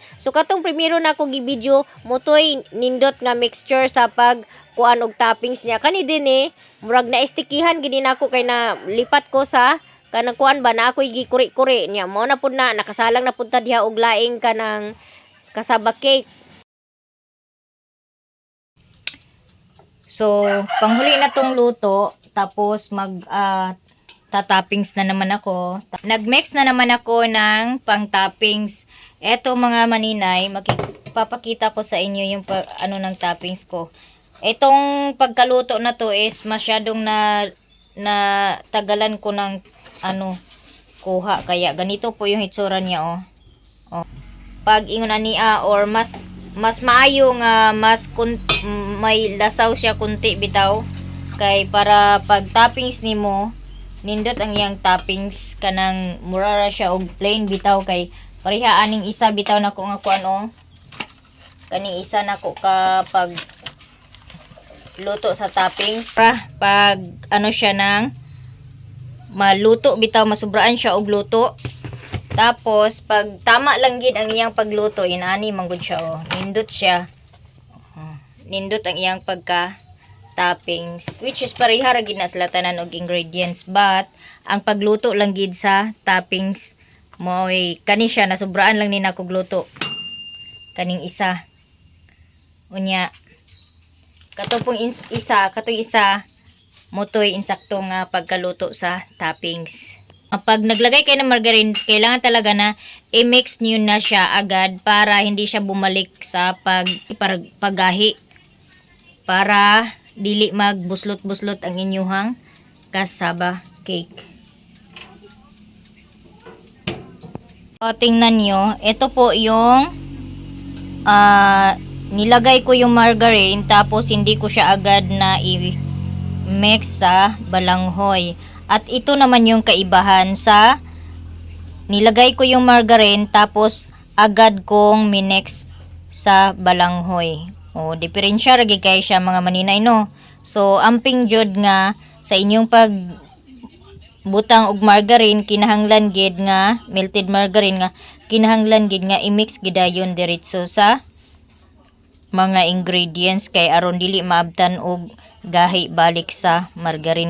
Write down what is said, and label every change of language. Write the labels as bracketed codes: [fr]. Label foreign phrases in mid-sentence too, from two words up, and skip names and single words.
[ceb] So katong primero na ko gi-video motoy nindot nga mixture sa pag kuan og toppings niya kani din murag na stickyhan gid nako kay na lipat ko sa kanang kuan ba na ako'y gikuri-kuri niya, mo na pud na nakasalang na pud ta diha og laing kanang kasaba cake. [tl] So panghuli na tong luto, tapos tatoppings na naman ako. Nagmix na naman ako ng pang toppings. Eto mga maninay, papakita ko sa inyo yung ano ng toppings ko. Etong pagkaluto na to is masyadong na tagalan ko ng kuha, kaya ganito po yung [ceb] hitsura niya pag ingon ania or mas maayo nga may lasaw siya kunti bitaw kay para pag toppings nimo nindot ang iyang toppings kanang murara siya og plain bitaw kay pareha aning isa bitaw na ko nga kuan Kani isa na ko kapag luto sa toppings. Pag ano siya nang maluto bitaw, masubraan siya og luto. Tapos pag tama lang gid ang iyang pagluto, inani manggod siya oh. Nindot siya. Nindot ang iyang pagka toppings, [en] which is [ceb] pareha ra gid na sila tanan og ingredients, but ang pagluto lang gid sa toppings mo'y kani siya nasubraan lang ni nako gluto. Kaning isa. Unya katong isa motoy insakto nga pagkaluto sa toppings. [tl] Pag naglagay kayo ng margarine, kailangan talaga na i-mix niyo na siya agad para hindi siya bumalik sa paggahi. [ceb] Para dili magbuslot-buslot ang inyuhang cassava cake. [tl] O, tingnan nyo, ito po yung nilagay ko yung margarine, tapos hindi ko siya agad na i-mix sa balanghoy. At ito naman yung kaibahan sa nilagay ko yung margarine tapos agad kong minix sa balanghoy. [ceb] O, diferensya ra gid kay siya mga maninay no. So, amping jud nga sa inyong pag butang og margarine, kinahanglan gid nga [en] melted margarine [ceb] nga kinahanglan gid nga i-mix gid ayon diretso sa mga ingredients kay aron dili maabtan og gahi balik sa margarine.